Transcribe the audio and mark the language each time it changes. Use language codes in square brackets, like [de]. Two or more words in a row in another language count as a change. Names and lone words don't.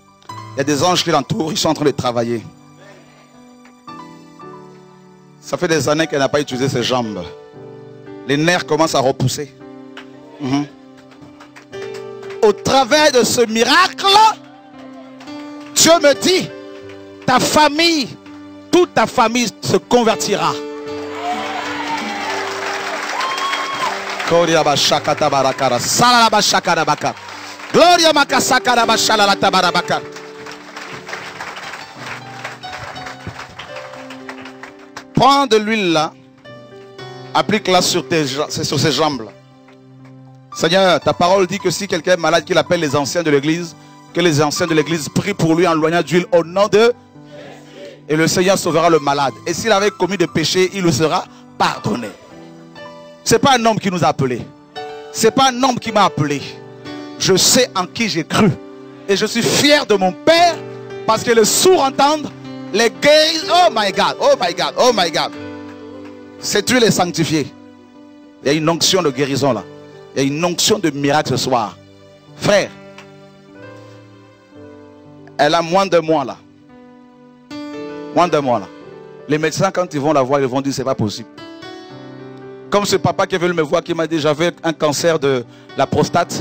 [fr] Il y a des anges qui l'entourent, ils sont en train de travailler. Ça fait des années qu'elle n'a pas utilisé ses jambes. Les nerfs commencent à repousser. Au travers de ce miracle, Dieu me dit, ta famille, toute ta famille se convertira. Gloria bashakata barakara, salala bashakara bakar. Gloria makasakara bashalala tabarabakar. Prends de l'huile là, applique-la sur ses jambes là. Seigneur, ta parole dit que si quelqu'un est malade, qu'il appelle les anciens de l'église, que les anciens de l'église prient pour lui en loignant d'huile au nom de Jésus. Et le Seigneur sauvera le malade. Et s'il avait commis des péchés, il le sera pardonné. Ce n'est pas un homme qui nous a appelés. Ce n'est pas un homme qui m'a appelé. Je sais en qui j'ai cru. Et je suis fier de mon Père parce que les sourds entendent, les gays, [en] oh my God, oh my God, oh my God. [fr] Cette huile est sanctifiée. Il y a une onction de guérison là. Il y a une onction de miracle ce soir. Frère, elle a moins de mois là. Moins de mois là. Les médecins quand ils vont la voir, ils vont dire c'est pas possible. Comme ce papa qui est venu me voir, qui m'a dit j'avais un cancer de la prostate.